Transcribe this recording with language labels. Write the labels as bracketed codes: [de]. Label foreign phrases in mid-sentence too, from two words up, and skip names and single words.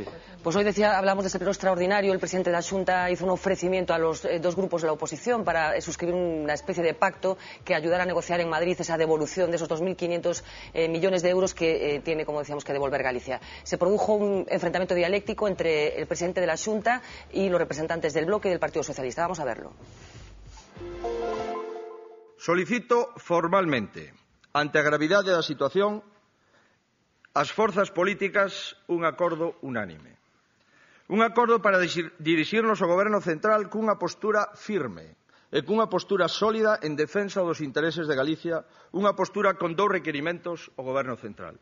[es] Pues hoy hablamos de ese pleno extraordinario. El presidente de la Xunta hizo un ofrecimiento a los dos grupos de la oposición para suscribir una especie de pacto que ayudara a negociar en Madrid esa devolución de esos 2.500 millones de euros que tiene, como decíamos, que devolver Galicia. Se produjo un enfrentamiento dialéctico entre el presidente de la Xunta y los representantes del Bloque y del Partido Socialista. Vamos a verlo. [gl] Solicito formalmente, ante a gravidade da situación, ás forzas políticas un acordo unánime. Un acordo para dirixirnos ao Goberno central cunha postura firme e cunha postura sólida en defensa dos intereses de Galicia, unha postura con 2 requerimentos ao Goberno central.